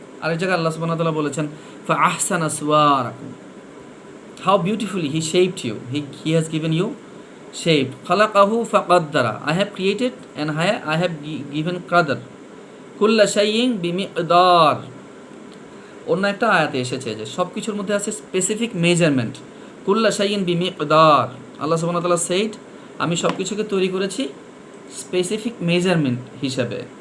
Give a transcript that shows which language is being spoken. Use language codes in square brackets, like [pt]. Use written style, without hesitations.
[bn] আরেক জায়গায় আল্লাহ সুবহানাহু ওয়া তাআলা বলেছেন [ar] ফা আহসানা সুওয়ারাকুম, [en] how beautifully he shaped you, he has given you shape. [ar] খালাকাহু ফাকাদ্দারা, [en] I have created and I have given qadar. [ar] কুল্লা শাইইন বিমিকদার, [bn] অন্য একটা আয়াতে এসেছে যে সব কিছুর মধ্যে আছে স্পেসিফিক মেজারমেন্ট। [ar] কুল্লা শাইইন বিমিকদার, [bn] আল্লাহ সুবহানাহু ওয়া তাআলা said আমি সব কিছুকে তৈরি করেছি স্পেসিফিক মেজারমেন্ট হিসাবে।